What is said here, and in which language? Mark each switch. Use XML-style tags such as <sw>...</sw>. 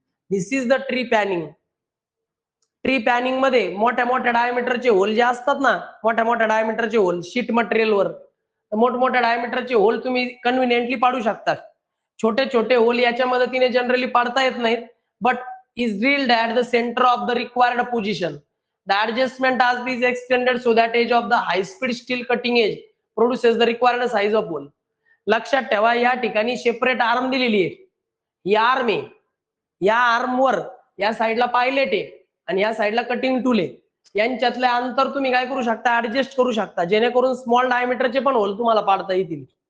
<en>This is the trepanning.</en> <mr>Tree panning मध्ये मोठ्या मोठ्या डायमीटरचे होल जे असतात ना, मोठ्या मोठ्या डायमीटरचे होल शीट मटेरियलवर, मोठमोठ्या डायमीटरचे होल तुम्ही कन्व्हिनियंटली पाडू शकता. छोटे छोटे होल याच्या मदतीने जनरली पाडता येत नाहीत,</mr> <en>But is drilled at the center of the required position. The adjustment has been extended so that edge of the high speed steel cutting edge produces the required size of hole.</en> <mr>लक्षात ठेवा, या ठिकाणी separate arm दिलेली आहे. ही arm आहे, या आर्मवर या साईडला पायलट आहे आणि या साईडला कटिंग टूल आहे. यांच्यातले अंतर तुम्ही काय करू शकता, ऍडजस्ट करू शकता, जेणेकरून स्मॉल डायमीटरचे पण होल तुम्हाला पाडता येतील.</mr>